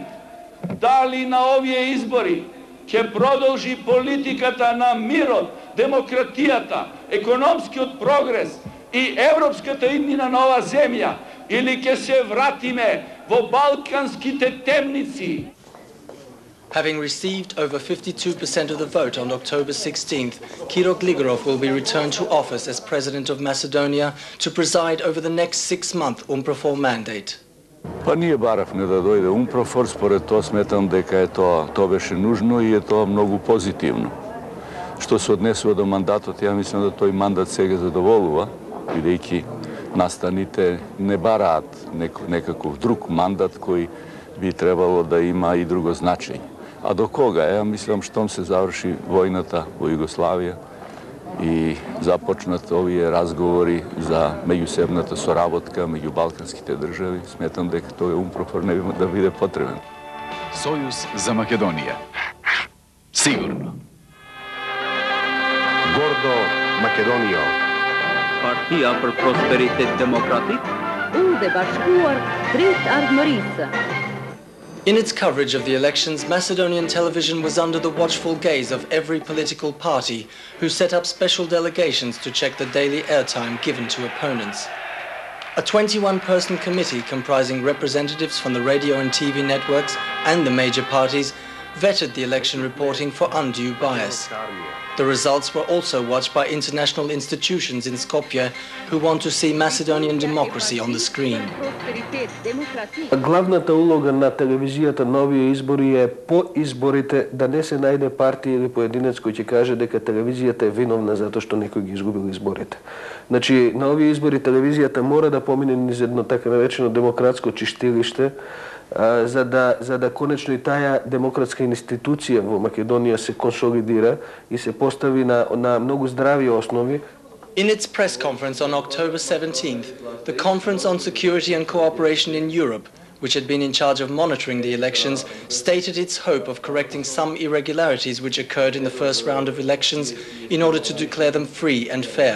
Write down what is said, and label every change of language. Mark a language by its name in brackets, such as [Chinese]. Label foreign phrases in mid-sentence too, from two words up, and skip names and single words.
[Macedonian] Дали на овие избори ќе продолжи политиката на мирот, демократијата, економскиот прогрес и европската иднина на ова земја, или ќе се вратиме во балканските темници. [English] Having received over 52% of the vote on October 16th, Kiro Gligorov will be returned to office as President of Macedonia to preside over the next 6-month UNPROFOR mandate. [Macedonian] Па ние баравме да дојде UNPROFOR, според тоа сметам дека е тоа беше нужно и е тоа многу позитивно. Што се однесува до мандатот, ја мислам да тој мандат сега задоволува, бидејќи настаните не бараат некаков друг мандат кој би требало да има и друго значење. А до кога? Ја мислам штом се заврши војната во Југославија и започнат овие разговори за меѓусебната соработка меѓу балканските држави, сметам дека тој UNPROFOR не би да биде потребен. Сојуз за Македонија. Сигурно. Гордо Македонијо. [Albanian] Partija për Prosperitet Demokratik. Unë bashkuar drejt ardhmërisë. [English] In its coverage of the elections, Macedonian television was under the watchful gaze of every political party, who set up special delegations to check the daily airtime given to opponents. A 21-person committee comprising representatives from the radio and TV networks and the major parties vetted the election reporting for undue bias. The results were also watched by international institutions in Skopje who want to see Macedonian democracy on the screen. [Macedonian] Главната улога на телевизијата на овие избори е по изборите да не се најде партија или поединец кој ќе каже дека телевизијата е виновна затоа што некој ги изгубил изборите. Значи, на овие избори телевизијата мора да помине низ едно така наречено демократско чистилиште, за да конечно и таа демократска институција во Македонија се консолидира и се постави на многу здрави основи. [English] In its press conference on October 17th, the Conference on Security and Cooperation in Europe, which had been in charge of monitoring the elections, stated its hope of correcting some irregularities which occurred in the first round of elections in order to declare them free and fair.